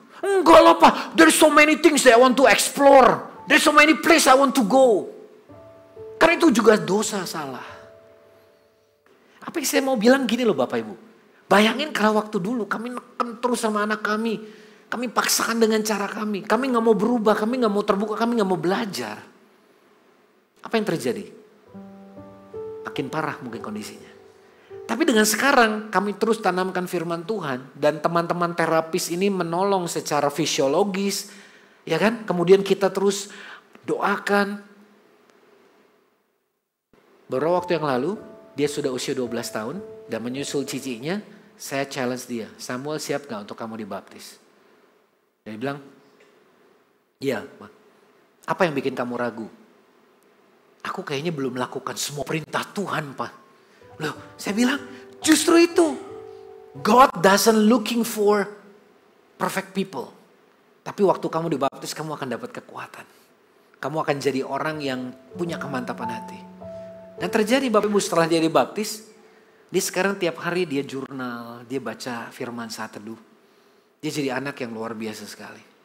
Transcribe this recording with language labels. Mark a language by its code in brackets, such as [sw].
[id] Enggak lah Pak, [en] there's so many things that I want to explore. There's so many places I want to go. [id] Karena itu juga dosa salah. Apa yang saya mau bilang gini loh Bapak Ibu. Bayangin kalau waktu dulu kami neken terus sama anak kami. Kami paksakan dengan cara kami. Kami gak mau berubah, kami gak mau terbuka, kami gak mau belajar. Apa yang terjadi? Makin parah mungkin kondisinya. Tapi dengan sekarang kami terus tanamkan firman Tuhan. Dan teman-teman terapis ini menolong secara fisiologis. Ya kan? Kemudian kita terus doakan. Beberapa waktu yang lalu Dia sudah usia 12 tahun dan menyusul cicinya. Saya challenge dia, Samuel siap gak untuk kamu dibaptis? Dan dia bilang, iya Ma. Apa yang bikin kamu ragu? Aku kayaknya belum melakukan semua perintah Tuhan Pak. Loh, saya bilang justru itu. [en] God doesn't looking for perfect people. [id] Tapi waktu kamu dibaptis kamu akan dapat kekuatan. Kamu akan jadi orang yang punya kemantapan hati. Dan terjadi Bapak Ibu setelah dia dibaptis. Dia sekarang tiap hari dia jurnal. Dia baca firman saat teduh. Dia jadi anak yang luar biasa sekali.